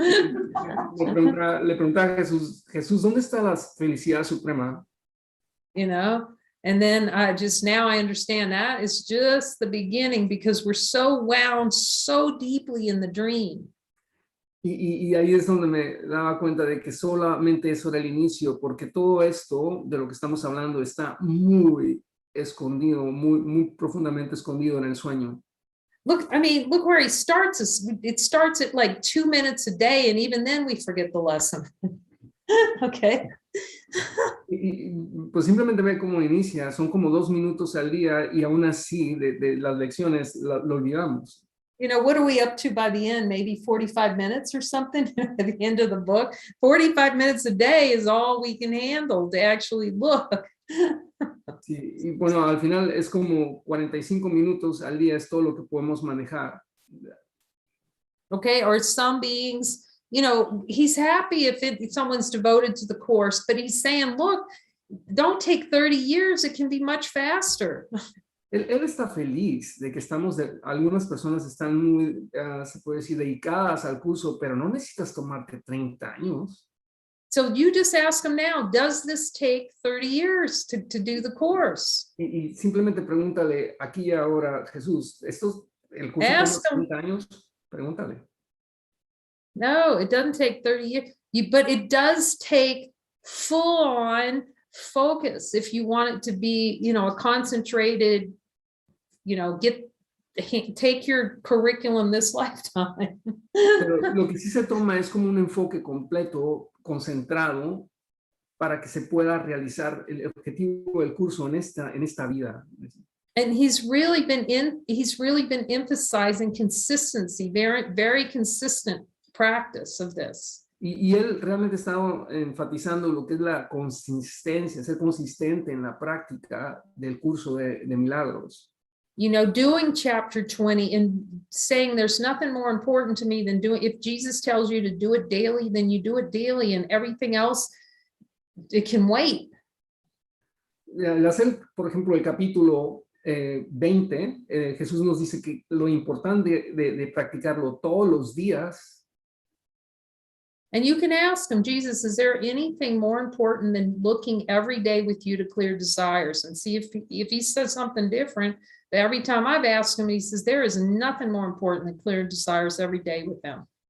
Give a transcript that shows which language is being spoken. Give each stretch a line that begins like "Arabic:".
Spanish: Le preguntaba a Jesús, ¿dónde está la felicidad suprema?
English: And then now I understand that is just the beginning, because we're so wound so deeply in the dream.
Spanish: Y ahí es donde me daba cuenta de que solamente eso era el inicio, porque todo esto de lo que estamos hablando está muy escondido, muy profundamente escondido en el sueño.
English: Look where he starts. It starts at like 2 minutes a day, and even then we forget the lesson. Okay.
Spanish: Y pues simplemente ve cómo inicia, son como 2 minutos al día, y aún así de las lecciones lo olvidamos.
English: What are we up to by the end? Maybe 45 minutes or something at the end of the book. 45 minutes a day is all we can handle to actually look.
Spanish: Sí, y bueno, al final es como 45 minutos al día, es todo lo que podemos manejar.
English: Okay, or some beings, he's happy if someone's devoted to the course, but he's saying, look, don't take 30 years, it can be much faster.
Spanish: Él está feliz de que algunas personas están muy, se puede decir, dedicadas al curso, pero no necesitas tomarte 30 años.
English: So you just ask them now, does this take 30 years to do the course?
Spanish: Y simplemente pregúntale aquí y ahora, Jesús, ¿el curso toma
English: Ask 'em.
Spanish: 30 años? Pregúntale.
English: No, it doesn't take 30 years, but it does take full on focus if you want it to be, you know, a concentrated, you know, take your curriculum this lifetime.
Spanish: Pero lo que sí se toma es como un enfoque completo, concentrado, para que se pueda realizar el objetivo del curso en esta vida.
English: And he's really been emphasizing consistency, very, very consistent practice of this.
Spanish: Y él realmente estaba enfatizando lo que es la consistencia, ser consistente en la práctica del curso de milagros.
English: You know, doing chapter 20 and saying there's nothing more important to me than doing, if Jesus tells you to do it daily, then you do it daily, and everything else, it can wait.
Spanish: Al hacer, por ejemplo, el capítulo 20, Jesús nos dice que lo importante de practicarlo todos los días.
English: And you can ask him, Jesus, is there anything more important than looking every day with you to clear desires? And see if he says something different. But every time I've asked him, he says, there is nothing more important than clear desires every day with him.